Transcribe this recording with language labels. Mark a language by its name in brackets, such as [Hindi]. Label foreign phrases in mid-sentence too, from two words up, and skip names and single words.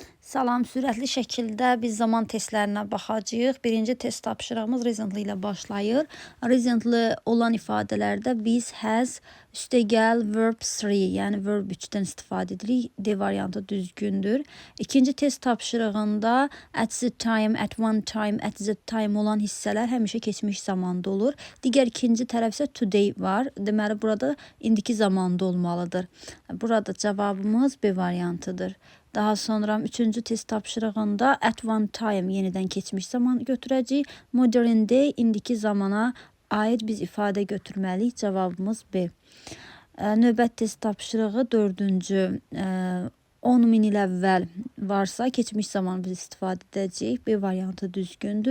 [Azerbaijani] Salam, sürətli şəkildə biz zaman testlərinə baxacağıq. Birinci test tapşırığımız recently ilə başlayır. Recently olan ifadələrdə biz has, üstəgəl, verb 3, yəni verb 3-dən istifadə edirik. D variantı düzgündür. İkinci test tapşırığında [English] at the time, at one time, at the time [Azerbaijani] olan hissələr həmişə keçmiş zamanda olur. Digər ikinci tərəf isə today var. Deməli, burada indiki zamanda olmalıdır. Burada cavabımız B variantıdır. Daha sonra üçüncü test tapşırığında [English] at one time [Azerbaijani] yenidən keçmiş zaman götürəcəyik. [English] Modern day [Azerbaijani] indiki zamana aid biz ifadə götürməliyik. Cavabımız B. Növbət test tapşırığı dördüncü. 10 min il əvvəl varsa keçmiş zaman biz istifadə edəcəyik. B variantı düzgündür.